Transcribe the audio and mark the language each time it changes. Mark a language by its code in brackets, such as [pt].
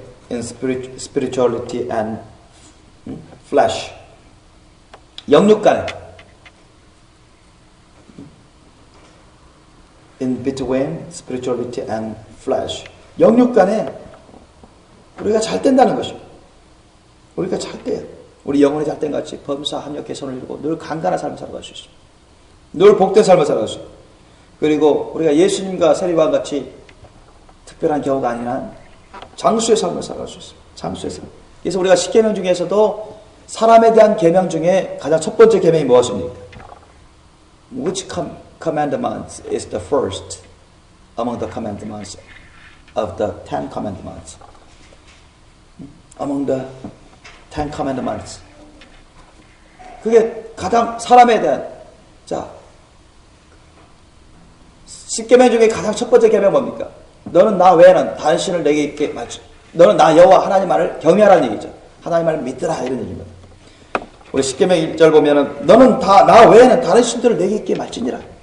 [en] in spirituality and flesh. [ko] 영육 간에 [en] in between spirituality and flesh. [ko] 영육 간에 우리가 잘 된다는 것이죠. 우리가 잘 돼요. 우리 영혼이 잘 된 같이 범사 합력 개선을 이루고 늘 강간한 삶을 살아갈 수 있습니다. 늘 복된 삶을 살아갈 수 있습니다. 그리고 우리가 예수님과 세리와 같이 특별한 경우가 아닌 한 장수의 삶을 살아갈 수 있습니다. 장수의 삶. 그래서 우리가 10계명 중에서도 사람에 대한 계명 중에 가장 첫 번째 계명이 무엇입니까? [en] Which commandment is the first among the commandments of the Ten Commandments? Among the Ten Commandments. [ko] 그게 가장 사람에 대한, 자, 10계명 중에 가장 첫 번째 계명 뭡니까? 너는 나 외에는 다른 신을 내게 있게 말지. 너는 나 여호와 하나님만을 경외하라는 얘기죠. 하나님만을 믿으라 이런 얘기입니다. 우리 10계명 1절 보면은 너는 나 외에는 다른 신들을 내게 있게 말지니라.